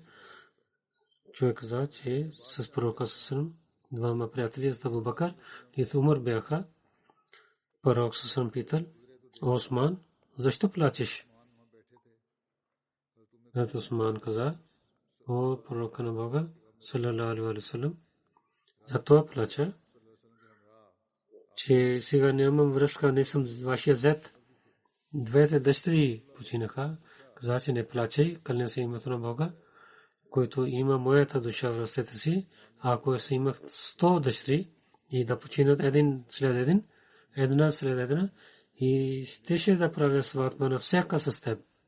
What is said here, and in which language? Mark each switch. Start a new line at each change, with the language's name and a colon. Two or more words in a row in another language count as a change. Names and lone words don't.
Bulgarian: Човек каза, че с пророка саллаллаху двама приятели, Абу Бакър и Умар бяха. Пророк саллаллаху питал: Усман, защо плачеш? Усман каза: о пророк на Бога
Arabic: صلى الله عليه وسلم,
Bulgarian: затова плача, че сега нямам връзка, не съм вашия зет. Двете дъщери починаха. Каза, че не плачай, кълня се името на Бога, който има моята душа в ръцете си. Ако се имах 100 дъщери и да починат един след един, една след една, и щеше да правя сватба на всяка с теб.